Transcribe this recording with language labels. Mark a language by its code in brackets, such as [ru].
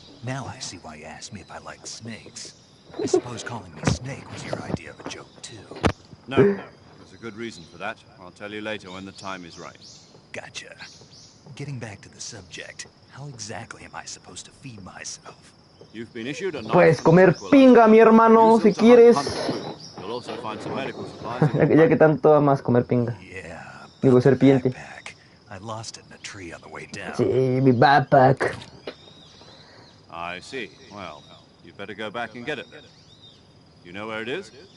[en] Now I see why you asked me if I like snakes. I suppose calling me Snake was your idea of a joke, too. No, there's a good reason for that. I'll tell you later when the time is right. Gotcha. Getting back to the subject, how exactly am I supposed to feed myself? You've been issued a [es] Puedes comer pinga, mi hermano, si quieres. [en] You'll also find some medical supplies. [es] Ya que tanto amas comer pinga. [en] Yeah. [es] Digo, serpiente. [en] Backpack. I lost it in a tree on the way down. [es] Sí, mi backpack. [en] I see. Well, you better go back and get it then. You know where it is?